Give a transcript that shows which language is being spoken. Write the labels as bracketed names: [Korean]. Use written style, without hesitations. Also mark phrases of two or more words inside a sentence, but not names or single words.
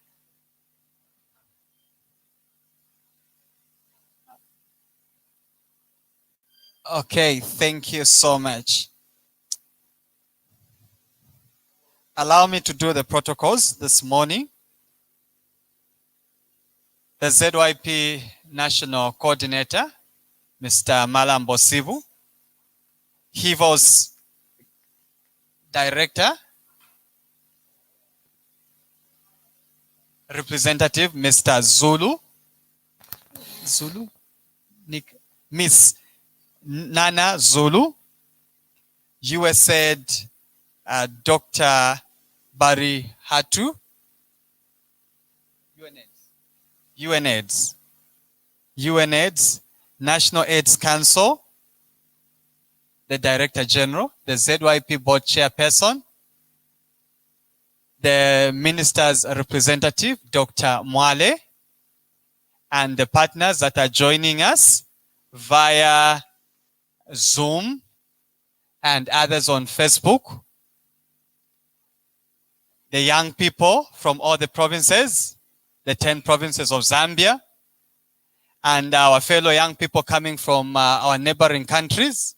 [English] Okay, thank you so much. Allow me to do the protocols this morning. The ZYP National Coordinator, Mr. Malambo Sivu. HIVO's Director, Representative, Mr. Zulu. Zulu? Miss Nana Zulu. USAID Dr. Barry Hatu. UNAIDS. UNAIDS, National AIDS Council, the Director General, the ZYP Board Chairperson, the Minister's Representative, Dr. Mwale, and the partners that are joining us via Zoom and others on Facebook, the young people from all the provinces, the 10 provinces of Zambia, and our fellow young people coming from our neighboring countries.